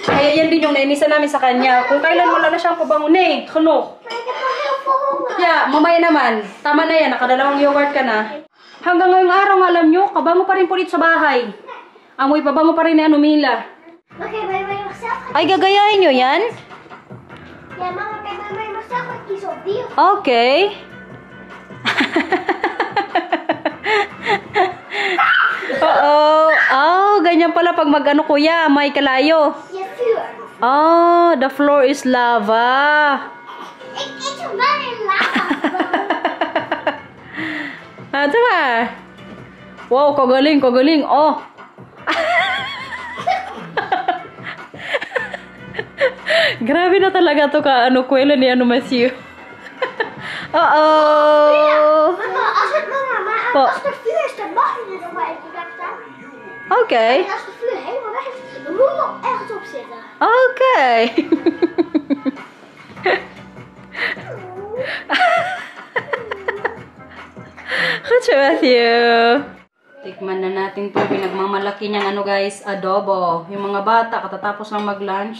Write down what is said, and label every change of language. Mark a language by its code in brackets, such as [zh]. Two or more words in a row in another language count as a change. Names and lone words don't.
[tl] Kaya yan din yung nainisan namin sa kanya. Kung kailan wala na siyang pabangon eh. Kano? Yeah, mamaya naman. Tama na yan, nakadalawang yogurt ka na. Hanggang ngayong araw, alam nyo, kabango pa rin po dito sa bahay. Amoy pabango pa rin ni Mila. [en] Okay, bye-bye myself. [tl] Ay, gagayahin nyo yan? [en] Yeah, Mama, bye-bye myself. Like he's so beautiful. Okay. [tl] Oh, ganyan pala pag mag-ano kuya, may kalayo. [en] Yeah, sure. Oh, the floor is lava. It's very loud. [tl] Ah, diba? Wow, kagaling, kagaling. Oh. Grabe na talaga to ka, kwela ni Matthew. Uh-oh. [nl] Mama, als het [tl] Po. [nl] als de vuur is, dan mag je er nog maar even bij staan. Okay. En als de vuur helemaal weg is, dan moet je nog ergens op zitten. [en] Okay. Good job, Matthew. [tl] Tikman na natin to. Pinagmamalaki niyang guys, adobo. Yung mga bata, katatapos lang mag-lunch.